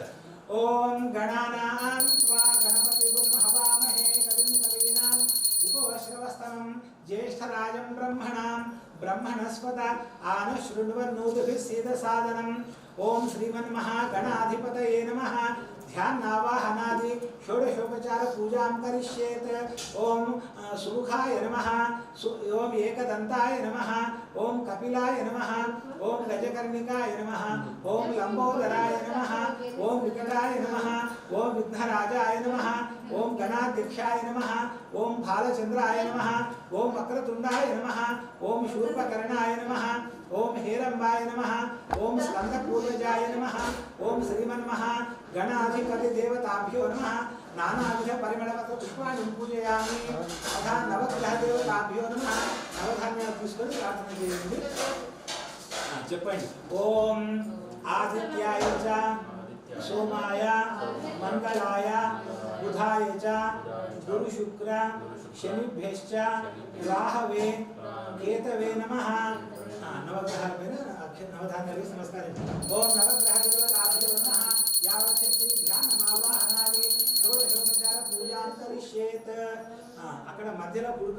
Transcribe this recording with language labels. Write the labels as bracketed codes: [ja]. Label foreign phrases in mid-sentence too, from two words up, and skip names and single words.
[sa] ఓం గణానాం త్వా గణపతిగుం హవామహే కవిం కవీనాం ఉపవశ్రవస్తమం జ్యేష్ఠరాజం బ్రహ్మణాం బ్రహ్మణస్పత ఆనశృణ్వన్నోతిభిः సీదసాదనం. ఓం శ్రీమన్మహాగణాధిపతయే నమః ध्यानावाहनादि षोडशोपचार पूजा करिष्येत ओम सुमुखाय नमः ओम एकदंताय नमः ओम कपिलाय नमः ओम गजकर्णिकाय नमः ओम लंबोदराय नमः ओम विकटाय नमः ओम विघ्नराजाय नमः ओम गणाध्यक्षाय नमः ओम भालचंद्राय नमः ओम वक्रतुंडाय नमः ओम शूर्पकर्णाय नमः ओम हेरंबाय नमः ओम स्कंदपूर्वजाय नमः ओम श्रीमन्महा गणाधिपति देवताभ्यो नमः नानाविध परिमलपत्र पुष्पाणि पूजयामि तथा नवग्रह देवताभ्यो नमः नवधान्याలు [te] తీసుకొని ప్రార్థన చేయండి చెప్పండి [sa] ఓం ఆదిత్యాయ చ సోమాయ మంగళాయ బుధాయ చ గురు శుక్ర శనిభ్యశ్చ రాహవే కేతవే నమః [te] నవగ్రహాల పైన నవధాన్యాలకు నమస్కారం [sa] ఓం నవగ్రహ దేవతాభ్యో నమః యావశక్తి ధ్యానమావాహనాలి షోడశోపచార పూజా కరిష్యేత్ [te] అక్కడ మధ్యలో పుడుక